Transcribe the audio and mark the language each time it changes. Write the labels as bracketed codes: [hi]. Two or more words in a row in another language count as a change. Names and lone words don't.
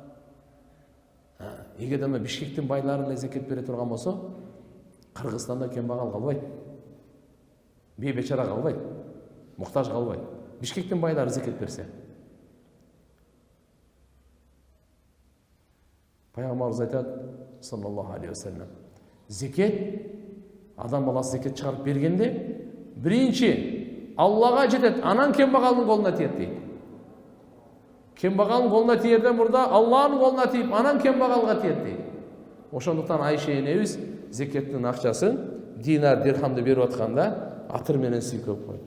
[ky] Эгерде Бишкектин байлары эле зекет бере турган болсо, Кыргызстанда кембагал калбайт. Бейбечара калбайт. Муктаж калбайт. Бишкектин байлары зекет берсе. Пайгамбарыбыз айтат, [ar] صلى الله عليه وسلم, [ky] зекет, адам баласы зекет чыгарып бергенде, биринчи Аллага жетет, анан кембагалдын колуна тиет дейт. Кембагалдын колуна тиерден мурда Алланын колуна тиип, анан кембагалга тиет дейт. Ошондуктан Айша энебиз зекеттин акчасын динар, дирхамды берип атканда атыр менен сүйкөп койт.